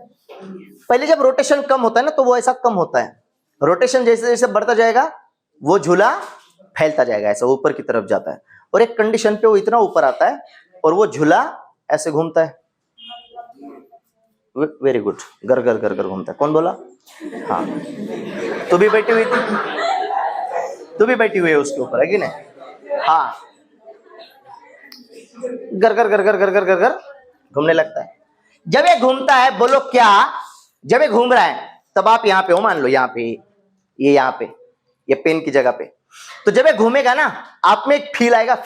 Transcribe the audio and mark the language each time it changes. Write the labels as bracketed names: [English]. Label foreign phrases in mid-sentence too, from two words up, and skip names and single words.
[Hindi] पहले जब रोटेशन कम होता है ना, तो वो ऐसा कम होता है। रोटेशन जैसे जैसे बढ़ता जाएगा, वो झूला फैलता जाएगा, ऐसा ऊपर की तरफ जाता है, और एक कंडीशन पे वो इतना ऊपर आता है और वो झूला ऐसे घूमता है। वेरी गुड, गर गर गर गर घूमता है। कौन बोला? हाँ, तू भी बैठी हुई थी, तू भी बैठी हुई है उसके ऊपर, है कि नहीं? हाँ, गर गर गर गर गर गर गर गर घूमने लगता है। जब ये घूमता है, बोलो क्या, जब ये घूम रहा है तब आप यहाँ पे हो, मान लो यहाँ पे, ये यहाँ पे, ये पेन की जगह पे, तो जब ये घूमेगा ना, आप में एक फील आएगा।